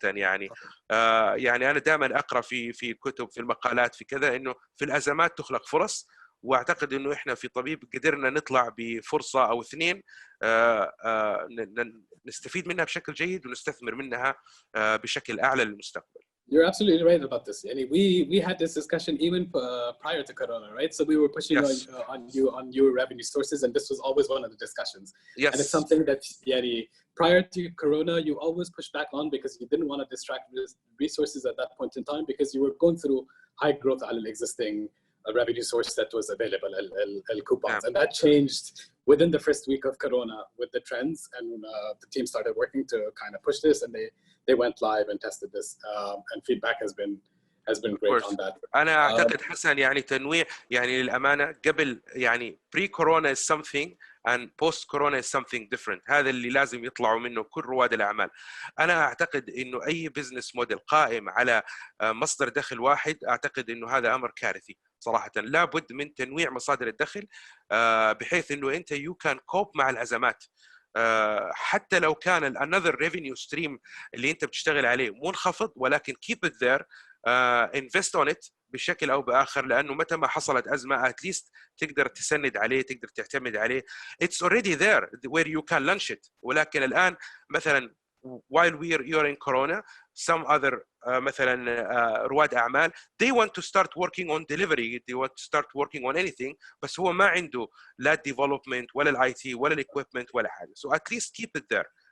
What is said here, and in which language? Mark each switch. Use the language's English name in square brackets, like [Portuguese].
[Arabic] يعني يعني أنا دائما أقرأ في كتب في المقالات في كذا إنه في الأزمات تخلق فرص، واعتقد انه احنا في طبيب قدرنا نطلع بفرصه او 2 نستفيد منها بشكل جيد ونستثمر منها بشكل اعلى للمستقبل. [English] You're absolutely right about this. And we had this discussion even prior to Corona, right? So we were pushing on your revenue sources, and this was always one of the discussions. Yes. And it's something that prior to Corona, you always pushed back on because you didn't want to distract resources at that point in time because you were going through high growth على existing revenue source that was available, coupons. And that changed within the first week of Corona with the trends, and the team started working to kind of push this, and they went live and tested this, and feedback has been great on that. [Arabic] أنا أعتقد حسن يعني تنويع يعني للأمانة قبل يعني [English] pre-corona is something and post-corona is something different. [Arabic] هذا اللي لازم يطلعوا منه كل رواد الأعمال. أنا أعتقد إنه أي business model قائم على مصدر دخل واحد، أعتقد إنه هذا أمر كارثي صراحة. لابد من تنويع مصادر الدخل بحيث إنه أنت [English] you can cope [Arabic] مع الأزمات. حتى لو كان another revenue stream اللي أنت بتشتغل عليه منخفض، ولكن [English] keep it there. invest on it [Arabic] بشكل أو بآخر، لأنه متى ما حصلت أزمة [English] at least [Arabic] تقدر تسند عليه، تقدر تعتمد عليه. [English] It's already there where you can launch it. [Arabic] ولكن الآن مثلا [English] while you're in corona, some other [Arabic] مثلا رواد أعمال [English] they want to start working on delivery, they want to start working on anything، [Arabic] بس هو ما عنده لا [English] development ولا ال IT ولا ال equipment [Arabic] ولا حاجة. [English] So at least keep it there.